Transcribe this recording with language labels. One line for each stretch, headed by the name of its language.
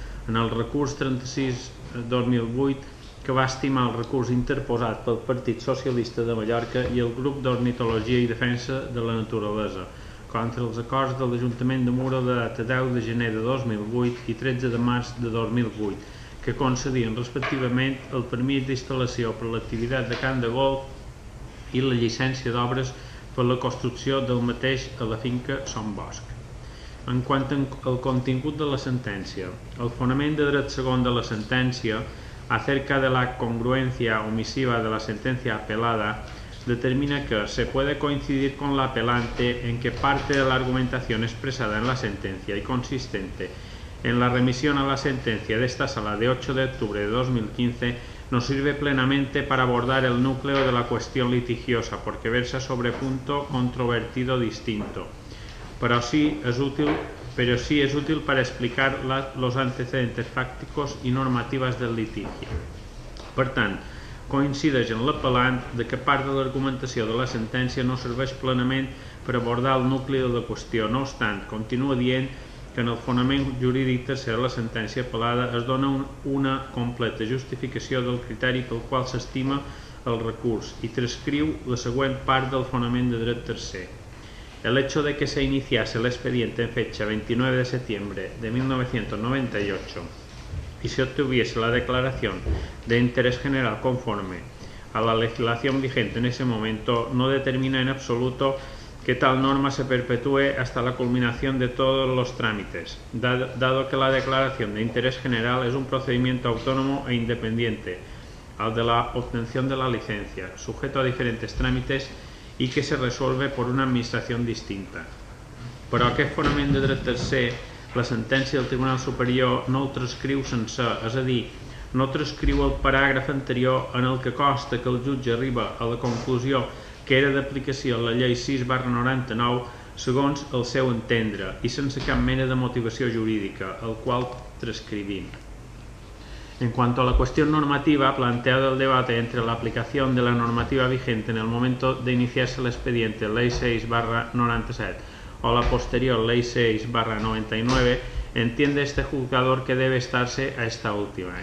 Catalan: en el recurs 36/2008 que va estimar el recurs interposat pel Partit Socialista de Mallorca i el Grup d'Ornitologia i Defensa de la Naturalesa contra els acords de l'Ajuntament de Muro de data 10 de gener de 2008 i 13 de març de 2008, que concedien respectivament el permís d'instal·lació per l'activitat de camp de golf i la llicència d'obres per la construcció del mateix a la finca Son Bosc. En quant al contingut de la sentència,
Spanish: el fonament de dret segon de la sentència acerca de la congruencia omisiva de la sentencia apelada determina que se puede coincidir con la apelante en que parte de la argumentación expresada en la sentencia y consistente en la remisión a la sentencia de esta sala de 8 de octubre de 2015 nos sirve plenamente para abordar el núcleo de la cuestión litigiosa porque versa sobre punto controvertido distinto, pero sí es útil para explicar los antecedentes fàcticos
Catalan: i normatives del litigi. Per tant, coincideix en l'apel·lant de que part de l'argumentació de la sentència no serveix plenament per abordar el nucli de la qüestió. No obstant, continua dient que en el fonament jurídic tercer de la sentència apel·lada es dona una completa justificació del criteri pel qual s'estima el recurs i transcriu la següent part del fonament de dret tercer.
Spanish: El hecho de que se iniciase el expediente en fecha 29 de septiembre de 1998 y se obtuviese la declaración de interés general conforme a la legislación vigente en ese momento no determina en absoluto que tal norma se perpetúe hasta la culminación de todos los trámites, dado que la declaración de interés general es un procedimiento autónomo e independiente al de la obtención de la licencia, sujeto a diferentes trámites
Catalan: i que se resolve per una administració distinta. Però aquest fonament de dret tercer, la sentència del Tribunal Superior no el transcriu sencer, és a dir, no transcriu el paràgraf anterior en el que consta que el jutge arriba a la conclusió que era d'aplicació la llei 6/99 segons el seu entendre i sense cap mena de motivació jurídica, el qual transcrivim.
Spanish: En cuanto a la cuestión normativa, planteado el debate entre la aplicación de la normativa vigente en el momento de iniciarse el expediente Ley 6/97 o la posterior Ley 6/99, entiende este juzgador que debe estarse a esta última.